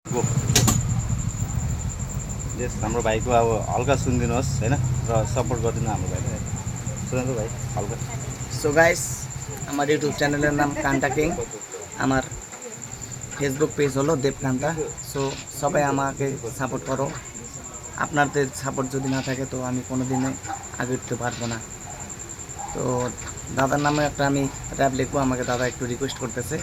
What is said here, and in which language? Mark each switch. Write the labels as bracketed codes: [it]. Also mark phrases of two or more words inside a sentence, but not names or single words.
[ne] भाइको यस हाम्रो भाइको अब हल्का सुनिदिनुहोस् हैन र सपोर्ट गरिदिनु हाम्रो भाइलाई सुन्नु भाइ हल्का [en] so guys [bn] আমার ইউটিউব চ্যানেলের নাম কান্তা কিং, আমার ফেসবুক পেজ হলো দেবকান্তা। সো সবাই আমাকে সাপোর্ট করো, আপনাদের সাপোর্ট যদি না থাকে তো আমি কোনো দিনে আগে উঠতে পারবো না। তো দাদার নামে একটা আমি র্যাপ লিখবো, আমাকে দাদা একটু রিকোয়েস্ট করতেছে।